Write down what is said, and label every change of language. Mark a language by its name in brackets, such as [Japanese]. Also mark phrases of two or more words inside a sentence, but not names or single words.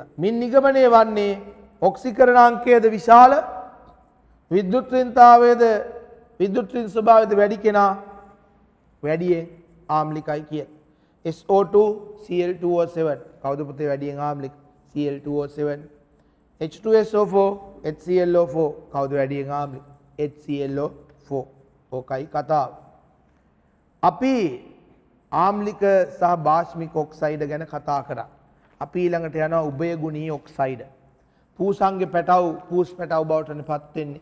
[Sinhala] මින් නිගමනය වන්නේ ඔක්සිකරණාංකයේද විශාල විද්‍යුත් ඍණතාවයේද විද්‍යුත් ඍණ ස්වභාවයේද වැඩි කෙනා වැඩියෙන් ආම්ලිකයි කියන. SO2 Cl2O7 කවුද පුතේ වැඩියෙන් ආම්ලික? Cl2O7. H2SO4 HClO4 කවුද වැඩියෙන් ආම්ලික? HClO4. ඕකයි කතාව. අපි ආම්ලික සහ බාෂ්මික ඔක්සයිඩ් ගැන කතා කරා. අපි ඊළඟට යනවා උභයගුණී ඔක්සයිඩ්. පූසංගේ පැටව් පූස් පැටව් බවට පත් වෙන්නේ.